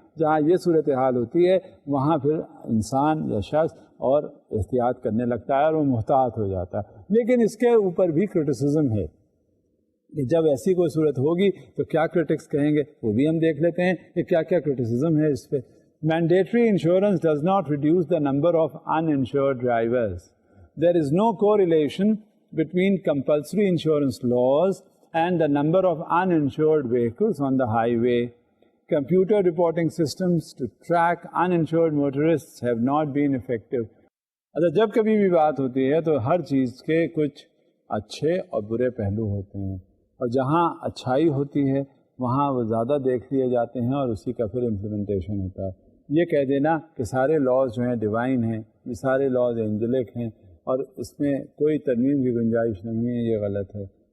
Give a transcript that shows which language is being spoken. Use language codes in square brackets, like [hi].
[ur] جہاں یہ صورتحال ہوتی ہے وہاں پھر انسان یا شخص اور احتیاط کرنے لگتا ہے اور وہ محتاط ہو جاتا ہے. لیکن اس کے اوپر بھی کرٹیسزم ہے کہ جب ایسی کوئی صورت ہوگی تو کیا کرٹکس کہیں گے، وہ بھی ہم دیکھ لیتے ہیں کہ کیا کیا کرٹیسزم ہے اس پہ. [en] Mandatory insurance does not reduce the number of uninsured drivers There is no correlation between compulsory insurance laws and the number of uninsured vehicles on the highway. Computer reporting systems to track uninsured motorists have not been effective. [ur] اچھا جب کبھی بھی بات ہوتی ہے تو ہر چیز کے کچھ اچھے اور برے پہلو ہوتے ہیں، اور جہاں اچھائی ہوتی ہے وہاں وہ زیادہ دیکھ لیے جاتے ہیں اور اسی کا پھر امپلیمنٹیشن ہوتا ہے. یہ کہہ دینا کہ سارے لاز جو ہیں ڈیوائن ہیں، یہ سارے لاز اینجلک ہیں اور اس میں کوئی ترمیم کی گنجائش نہیں ہے، یہ غلط ہے.